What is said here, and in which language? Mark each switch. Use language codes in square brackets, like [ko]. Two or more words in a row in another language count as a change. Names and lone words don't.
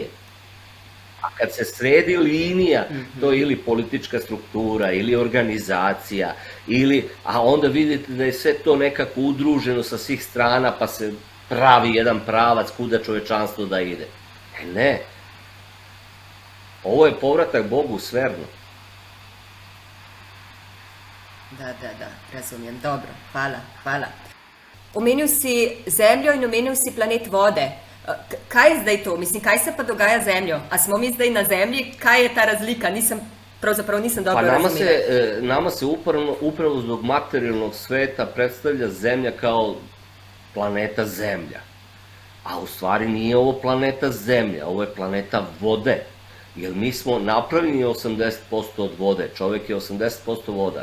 [sr] A kad se sredi linija, to je ili politička struktura, ili organizacija, a onda vidite da je sve to nekako udruženo sa svih strana, pa se pravi jedan pravac kuda čovečanstvo da ide. Ne. Ovo je povratak Bogu sferno. Da, razumijem. Dobro, hvala. [sl] Omenil si Zemljo in omenil si planet vode. Kaj je zdaj to? Mislim, kaj se pa dogaja z Zemljo? A smo mi zdaj na Zemlji? Kaj je ta razlika? Pravzaprav nisem dobro razumela. [sr] Nama se upravo zbog materijalnog sveta predstavlja Zemlja kao planeta Zemlja. A u stvari nije ovo planeta Zemlja, ovo je planeta vode. Jer mi smo napravljeni 80% od vode, čovjek je 80% voda.